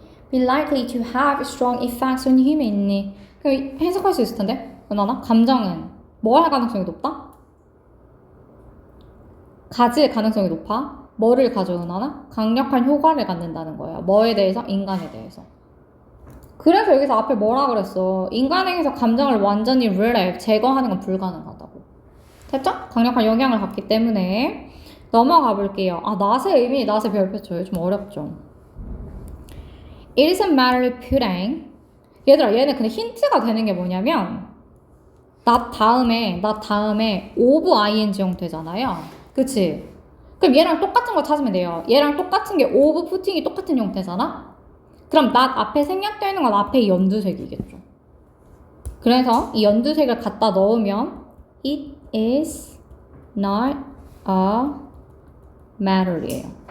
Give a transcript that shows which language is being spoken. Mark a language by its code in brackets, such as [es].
[en] be likely to have strong effects on human. [ko] 그럼 해석할 수 있을 텐데. 은환아, 감정은 뭐 할 가능성이 높다? 가질 가능성이 높아? 뭐를 가져오나? 강력한 효과를 갖는다는 거예요. 뭐에 대해서? 인간에 대해서. 그래서 여기서 앞에 뭐라 그랬어? 인간에게서 감정을 완전히 relieve, 제거하는 건 불가능하다고. 됐죠? 강력한 영향을 갖기 때문에 넘어가 볼게요. 아, not의 의미, not의 별표 쳐요. 좀 어렵죠? [en] It is a matter of putting. [ko] 얘들아, 얘는 근데 힌트가 되는 게 뭐냐면 not 다음에 of ing 형태잖아요. 그치? 그럼 얘랑 똑같은 거 찾으면 돼요. 얘랑 똑같은 게 [en] of putting [ko] 이 똑같은 형태잖아? 그럼 not 앞에 생략되어 있는 건 앞에 연두색이겠죠. 그래서 이 연두색을 갖다 넣으면 [en] it is not a matter [ko] 이에요.